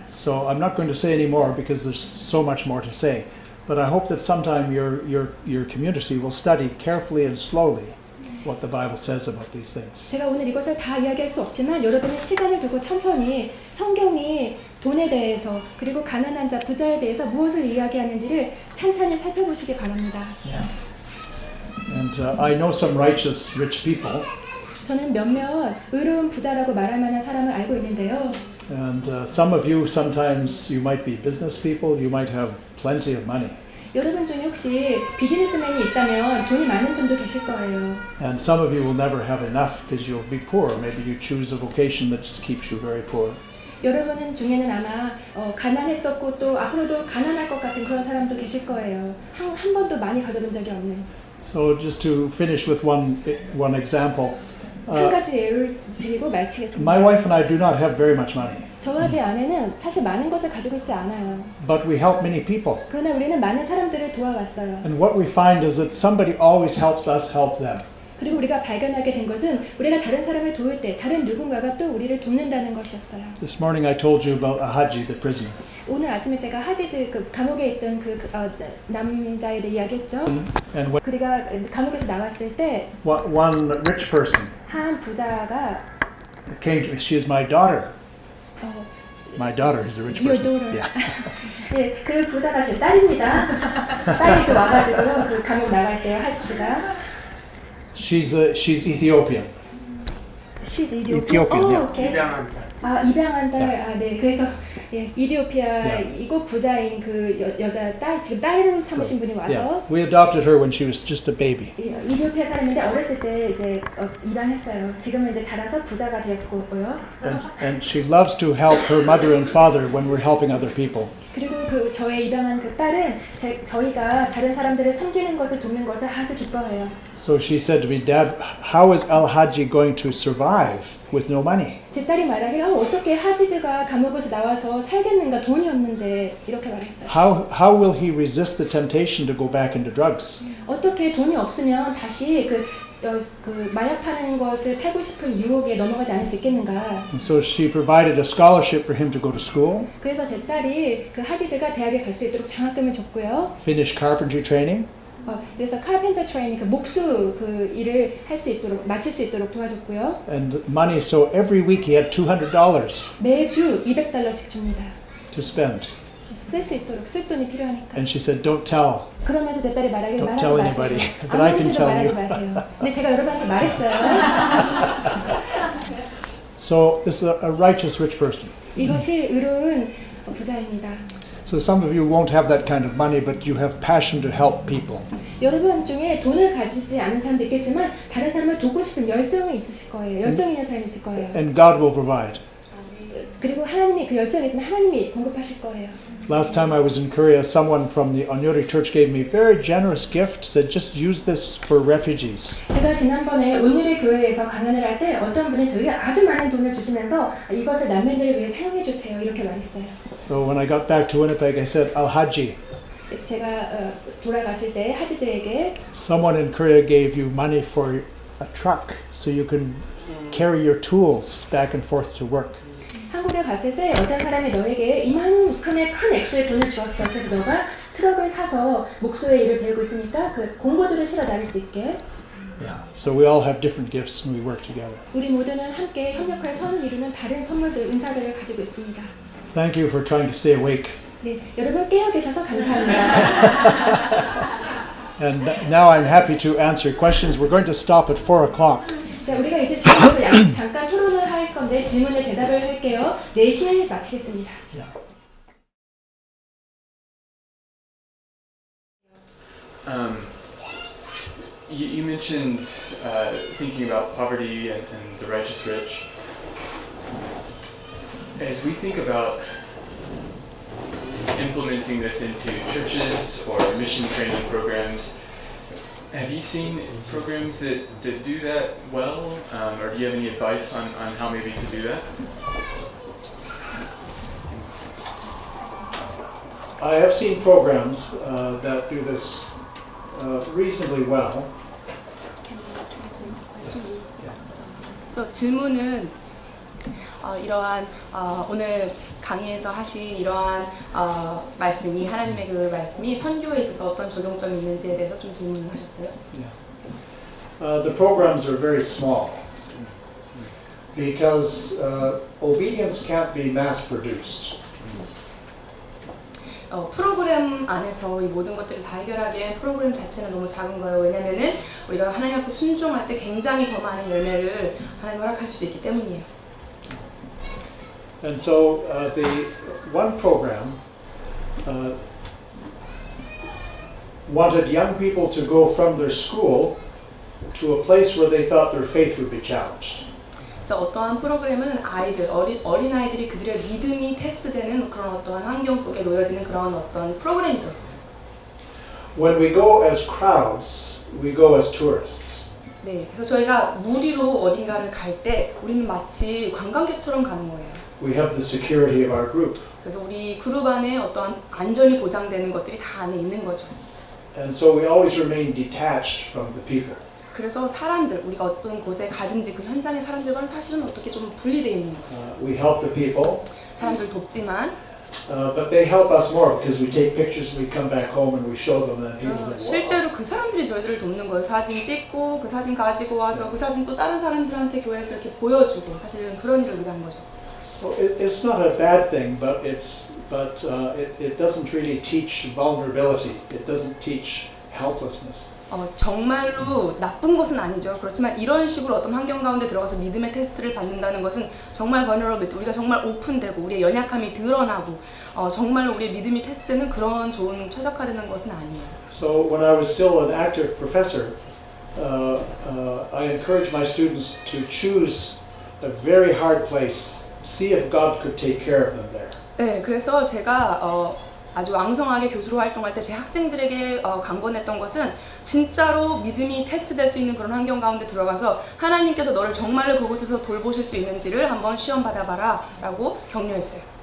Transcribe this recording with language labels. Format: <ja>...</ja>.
<en>So I'm not going to say any more because there's so much more to say. But I hope that sometime your community will study carefully and slowly what the Bible says about these things.</en> <ko>제가 오늘 이것을 다 이야기할 수 없지만 여러분이 시간을 두고 천천히 성경이 돈에 대해서 그리고 가난한 자, 부자에 대해서 무엇을 이야기하는지를 찬찬히 살펴보시기 바랍니다.</ko> <en>Yeah. And I know some righteous rich people.</en> <ko>저는 몇몇 의로운 부자라고 말할 만한 사람을 알고 있는데요.</ko> <en>And some of you, sometimes you might be business people, you might have plenty of money.</en> <ko>여러분 중에 혹시 비즈니스맨이 있다면 돈이 많은 분도 계실 거예요.</ko> <en>And some of you will never have enough because you'll be poor. Maybe you choose a vocation that just keeps you very poor.</en> <ko>여러분 중에는 아마 가난했었고 또 앞으로도 가난할 것 같은 그런 사람도 계실 거예요. 한 번도 많이 가져본 적이 없는.</ko> <en>So just to finish with one example.</en> <ko>한 가지 예를 드리고 마치겠습니다.</ko> <en>My wife and I do not have very much money.</en> <ko>저와 제 아내는 사실 많은 것을 가지고 있지 않아요.</ko> <en>But we help many people.</en> <ko>그러나 우리는 많은 사람들을 도와왔어요.</ko> <en>And what we find is that somebody always helps us help them.</en> <ko>그리고 우리가 발견하게 된 것은 우리가 다른 사람을 도울 때 다른 누군가가 또 우리를 돕는다는 것이었어요.</ko> <en>This morning I told you about Ahaji, the prisoner.</en> <ko>오늘 아침에 제가 하지드 그 감옥에 있던 남자에 대해 이야기했죠.</ko> <en>And when</en> <ko>그리가 감옥에서 나왔을 때</ko> <en>one rich person</en> <ko>한 부자가</ko> <en>came to me, she is my daughter. My daughter is a rich Your person. daughter. Yeah.</en> <ko>네, 그 부자가 제 딸입니다. 딸이 그 와가지고요, 그 감옥 나갈 때요, 하지드가.</ko> <en>She's Ethiopian. She's Ethiopian, yeah. 오케이.</en> <ko>입양한 자. 입양한 딸. 네. 그래서 이디오피아이고 부자인 그 여자 딸, 지금 딸로 삼으신 분이 와서</ko> <en>Yeah. We adopted her when she was just a baby.</en> <ko>이디오피아 사람인데 어렸을 때 이제 입양했어요. 지금은 이제 자라서 부자가 되었고요.</ko> <en>And she loves to help her mother and father when we're helping other people.</en> <ko>그리고 그 저의 입양한 그 딸은 저희가 다른 사람들을 섬기는 것을 돕는 것을 아주 기뻐해요.</ko> <en>So she said to me, Dad, how is Al-Haji going to survive with no money?</en> <ko>제 딸이 말하기를 어떻게 하지드가 감옥에서 나와서 살겠는가 돈이 없는데 이렇게 말했어요.</ko> <en>How will he resist the temptation to go back into drugs?</en> <ko>어떻게 돈이 없으면 다시 그 마약 파는 것을 팔고 싶은 유혹에 넘어가지 않을 수 있겠는가?</ko> <en>And so she provided a scholarship for him to go to school,</en> <ko>그래서 제 딸이 그 하지드가 대학에 갈 수 있도록 장학금을 줬고요.</ko> <en>finish carpentry training,</en> <ko>그래서</ko> <en>카펜터 트레이닝</en> <ko>그 목수 그 일을 할 수 있도록 마칠 수 있도록 도와줬고요.</ko> <en>and money. So every week he had $200</en> <ko>매주 $200씩 줍니다.</ko> <en>to spend.</en> <ko>쓸 수 있도록 쓸 돈이 필요하니까.</ko> <en>And she said, don't tell.</en> <ko>그러면서 제 딸이 말하길</ko> <en>Don't</en> <ko>말하지</ko> <en>tell</en> <ko>마세요.</ko> <en>anybody, but I can</en> <ko>아무한테도</ko> <en>tell</en> <ko>말하지</ko> <en>you.</en> <ko>마세요. 근데 제가 여러분한테 말했어요.</ko> <en>So this is a righteous rich person.</en> <ko>이것이 의로운 부자입니다.</ko> <en>So some of you won't have that kind of money, but you have passion to help people.</en> <ko>여러분 중에 돈을 가지지 않은 사람도 있겠지만 다른 사람을 돕고 싶은 열정이 있으실 거예요. 열정 있는 사람이 있을 거예요.</ko> <en>And God will provide.</en> <ko>그리고 하나님이 그 열정이 있으면 하나님이 공급하실 거예요.</ko> <en>Last time I was in Korea, someone from the Onyori church gave me a very generous gift, said just use this for refugees.</en> <ko>제가 지난번에 온누리 교회에서 강연을 할 때 어떤 분이 저에게 아주 많은 돈을 주시면서 이것을 난민들을 위해 사용해 주세요 이렇게 말했어요.</ko> <en>So when I got back to Winnipeg, I said, Al-Haji,</en> <ko>그래서 제가 돌아갔을 때 하지들에게</ko> <en>someone in Korea gave you money for a truck so you can carry your tools back and forth to work.</en> <ko>한국에 갔을 때 어떤 사람이 너에게 이만큼의 큰 액수의 돈을 주었어. 그래서 너가 트럭을 사서 목수의 일을 배우고 있으니까 그 공고들을 실어 나를 수 있게.</ko> <en>Yeah. So we all have different gifts and we work together.</en> <ko>우리 모두는 함께 협력할 선을 이루는 다른 선물들, 은사들을 가지고 있습니다.</ko> <en>Thank you for trying to stay awake.</en> <ko>네, 여러분 깨어 계셔서 감사합니다.</ko> <en>And now I'm happy to answer questions. We're going to stop at 4 o'clock.</en> <ko>자, 우리가 이제 질문으로 잠깐 토론을 할 건데 질문에 대답을 할게요. 4시에 마치겠습니다.</ko> <en>Yeah. You mentioned thinking about poverty and the righteous rich. As we think about implementing this into churches or mission training programs, have you seen programs that do that well, or do you have any advice on how maybe to do that? I have seen programs that do this reasonably well.</en> <ko>그래서 질문은 이러한 오늘 강의에서 하신 이러한 말씀이 하나님의 그 말씀이 선교에 있어서 어떤 적용점이 있는지에 대해서 좀 질문을 하셨어요.</ko> <en>Yeah. The programs are very small because obedience can't be mass produced.</en> <ko>프로그램 안에서 이 모든 것들을 다 해결하기엔 프로그램 자체는 너무 작은 거예요. 왜냐면은 우리가 하나님 앞에 순종할 때 굉장히 더 많은 열매를 하나님 허락하실 수 있기 때문이에요.</ko> <en>And so the one program wanted young people to go from their school to a place where they thought their faith would be challenged.</en> <ko>그래서 어떠한 프로그램은 어린 아이들이 그들의 믿음이 테스트되는 그런 어떠한 환경 속에 놓여지는 그런 어떤 프로그램이 있었어요.</ko> <en>When we go as crowds, we go as tourists.</en> <ko>네, 그래서 저희가 무리로 어딘가를 갈 때 우리는 마치 관광객처럼 가는 거예요.</ko> <en>We have the security of our group.</en> <ko>그래서 우리 그룹 안에 어떠한 안전이 보장되는 것들이 다 안에 있는 거죠.</ko> <en>And so we always remain detached from the people.</en> <ko>그래서 사람들, 우리가 어떤 곳에 가든지 그 현장의 사람들과는 사실은 어떻게 좀 분리되어 있는 거예요.</ko> <en>We help the people,</en> <ko>사람들 돕지만</ko> <en>but they help us more because we take pictures and we come back home and we show them and people say, wow.</en> <ko>실제로 그 사람들이 저희들을 돕는 거예요. 사진 찍고 그 사진 가지고 와서 그 사진 또 다른 사람들한테 교회에서 이렇게 보여주고 사실은 그런 일을 우리가 하는 거죠.</ko> <en>So it's not a bad thing, but it doesn't really teach vulnerability. It doesn't teach helplessness.</en> <ko>정말로 나쁜 것은 아니죠. 그렇지만 이런 식으로 어떤 환경 가운데 들어가서 믿음의 테스트를 받는다는 것은 정말 vulnerability, 우리가 정말 오픈되고 우리의 연약함이 드러나고 정말로 우리의 믿음이 테스트되는 그런 좋은 최적화되는 것은 아니에요.</ko> <en>So when I was still an active professor, I encouraged my students to choose a very hard place, see if God could take care of them there.</en> <ko>네, 그래서 제가 아주 왕성하게 교수로 활동할 때 제 학생들에게 강권했던 것은 진짜로 믿음이 테스트될 수 있는 그런 환경 가운데 들어가서 하나님께서 너를 정말로 그곳에서 돌보실 수 있는지를 한번 시험 받아봐라 라고 격려했어요.</ko>